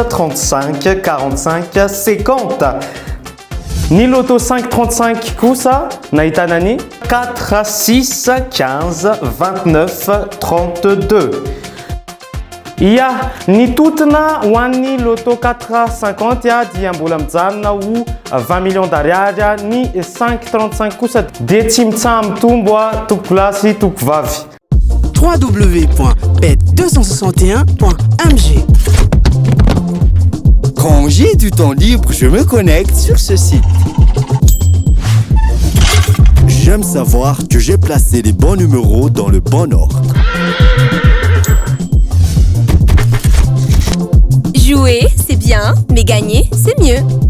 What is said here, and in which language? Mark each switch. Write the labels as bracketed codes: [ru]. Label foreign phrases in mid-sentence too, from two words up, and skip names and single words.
[mg] 35 45 50 ny loto 535 kosa nahitana ny 4 6 15 29 32 ia ny totona ho an'ny loto 450 dia mbola mijanona ho 20 [fr] millions d'ariary [mg] ny 535 kosa dia tsy mitsaha mitombo toko lasy toko vavy www.bet261.mg. [fr] Quand j'ai du temps libre, je me connecte sur ce site. J'aime savoir que j'ai placé les bons numéros dans le bon ordre. Jouer, c'est bien, mais gagner, c'est mieux.